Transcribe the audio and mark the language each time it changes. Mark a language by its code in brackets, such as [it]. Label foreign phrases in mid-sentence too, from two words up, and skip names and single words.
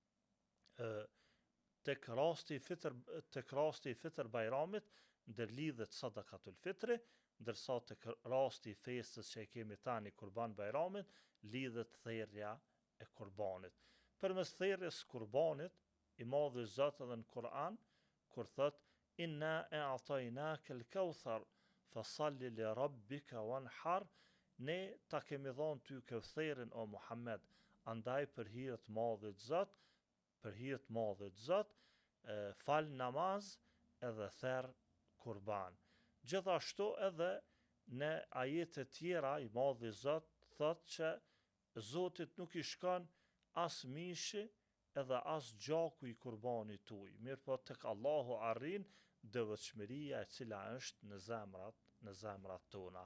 [sq] Tek rasti i Fitr Bayramit ndërlidhet [ar] صدقة الفطر, [sq] ndërsa tek rasti i festës që e kemi tani Kurban Bayramin, lidhet therrja e kurbanit. Përmes therrjes së kurbanit, I Madhi Zot edhe në Kur'an, kur thot [ar] إنا أعطيناك الكوثر فصل لربك وانحر, [sq] ne ta kemi dhënë ty Kautharin o Muhammed, andaj për hir të Madhit Zot, fal namaz edhe therr kurban. Gjithashtu edhe në ajete tjera I Madhi Zot thot që Zotit nuk I shkon as mishi edhe as gjaku I kurbanit tuaj, mirë po tek Allahu arrin devotshmëria e cila është në zemrat tona.